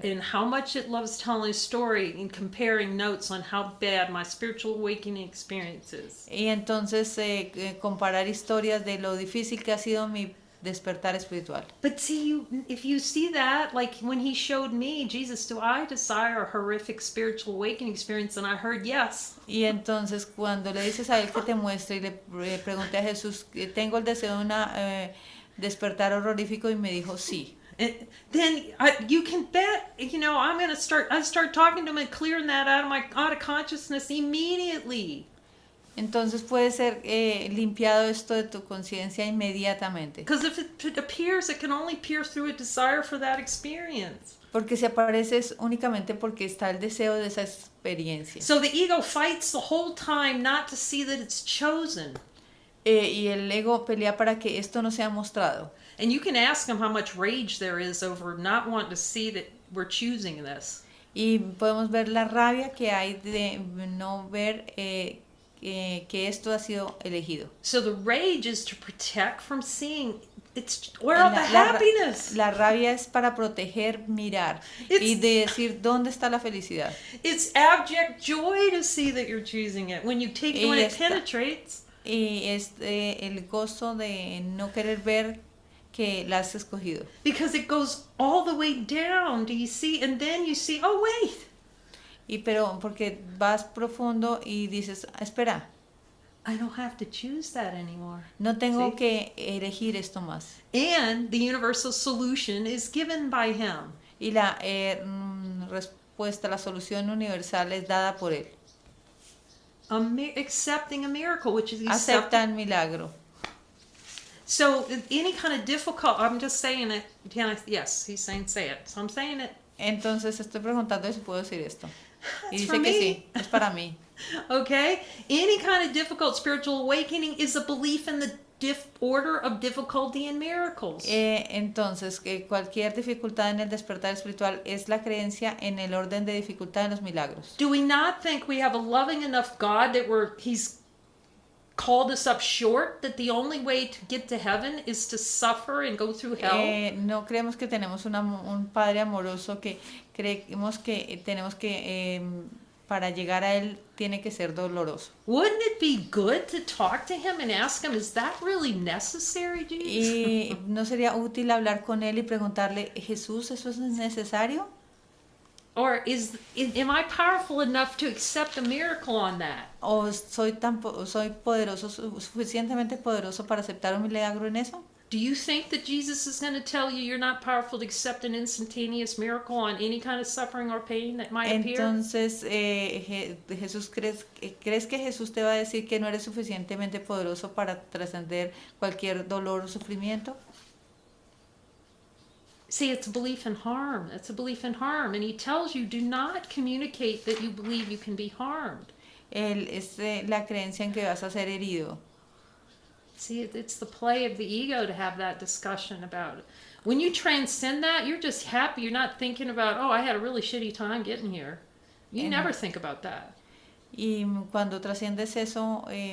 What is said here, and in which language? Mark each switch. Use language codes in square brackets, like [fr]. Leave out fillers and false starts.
[en] And how much it loves telling a story and comparing notes on how bad my spiritual awakening experience is. [es] Y entonces comparar historias de lo difícil que ha sido mi despertar espiritual. [en] But see, if you see that, like when he showed me, Jesus, do I desire a horrific spiritual awakening experience? And I heard yes. [es] Y entonces cuando le dices a él que te muestre y le pregunté a Jesús, ¿tengo el deseo de una despertar horrorífico? Y me dijo sí. [en] Then you can bet, I'm going to start talking to him and clearing that out of consciousness immediately. [es] Entonces puede ser limpiado esto de tu conciencia inmediatamente. [en] Because if it appears, it can only appear through a desire for that experience. [es] Porque si aparece es únicamente porque está el deseo de esa experiencia. [en] So the ego fights the whole time not to see that it's chosen. [es] Y el ego pelea para que esto no sea mostrado. [en] And you can ask him how much rage there is over not wanting to see that we're choosing this. [es] Y podemos ver la rabia que hay de no ver que esto ha sido elegido. [en] So the rage is to protect from seeing. It's where all the happiness. [es] La rabia es para proteger, mirar y de decir dónde está la felicidad. [en] It's abject joy to see that you're choosing it when you take it when it penetrates. [es] Y es el gozo de no querer ver que la has escogido. [en] Because it goes all the way down, do you see? And then you see, oh wait. [es] Pero porque vas profundo y dices, espera. [en] I don't have to choose that anymore. [es] No tengo que elegir esto más. [en] And the universal solution is given by him. [es] Y la respuesta, la solución universal es dada por él. [en] Accepting a miracle, which is [es] acepta el milagro. [en] So any kind of difficult, I'm just saying it. Yes, he's saying say it. So I'm saying it. [es] Entonces estoy preguntando si puedo decir esto. Y [en] It's [es] dice [en] for [es] que [en] me. [es] sí, es para mí. [en] Okay? Any kind of difficult spiritual awakening is a belief in the order of difficulty in miracles. [es] Entonces, que cualquier dificultad en el despertar espiritual es la creencia en el orden de dificultad en los milagros. [en] Do we not think we have a loving enough God that he's called us up short, that the only way to get to heaven is to suffer and go through hell? [es] No creemos que tenemos un Padre amoroso que creemos que tenemos que para llegar a él tiene que ser doloroso. [en] Wouldn't it be good to talk to him and ask him, is that really necessary, Jesus? [es] Y no sería útil hablar con él y preguntarle, Jesús, ¿eso es necesario? [en] Or am I powerful enough to accept a miracle on that? [es] ¿O soy poderoso, suficientemente poderoso para aceptar un milagro en eso? [en] Do you think that Jesus is going to tell you you're not powerful to accept an instantaneous miracle on any kind of suffering or pain that might appear? [es] Entonces, Jesús, ¿crees que Jesús te va a decir que no eres suficientemente poderoso para trascender cualquier dolor o sufrimiento? [en] See, it's a belief in harm. It's a belief in harm. And he tells you, do not communicate that you believe you can be harmed. [es] Es la creencia en que vas a ser herido. [en] See, it's the play of the ego to have that discussion about it. When you transcend that, you're just happy. You're not thinking about, oh, I had a really shitty time getting here. You never think about that. [es] Y cuando trasciendes eso,